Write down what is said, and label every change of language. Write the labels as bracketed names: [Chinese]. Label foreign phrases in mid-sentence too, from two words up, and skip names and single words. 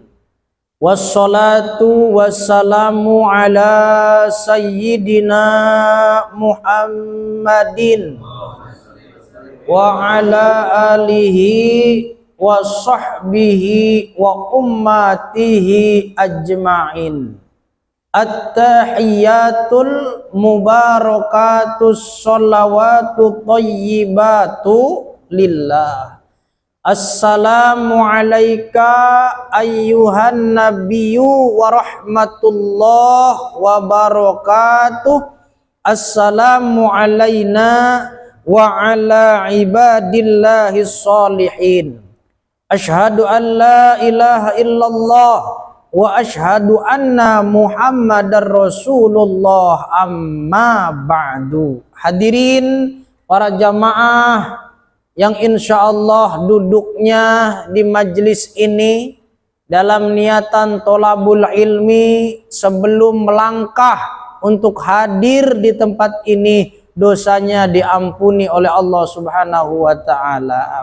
[Arabic] والصلاة والسلام على سيدنا محمد وعلى آله وصحبه وأمته أجمعين. التحيات المباركات الصلوات الطيبات لله. السلام عليك أيها النبي ورحمة الله وبركاته. السلام علينا وعلى عباد الله الصالحين. أشهد أن لا إله إلا الله وأشهد أن محمدا رسول الله، أما بعد. [Indonesian] Hadirin para jamaah yang [Arabic] إن شاء الله [Indonesian] duduknya di majlis ini dalam niatan [Arabic] طلب العلم, [Indonesian] sebelum melangkah untuk hadir di tempat ini, dosanya diampuni oleh Allah [Arabic] سبحانه وتعالى.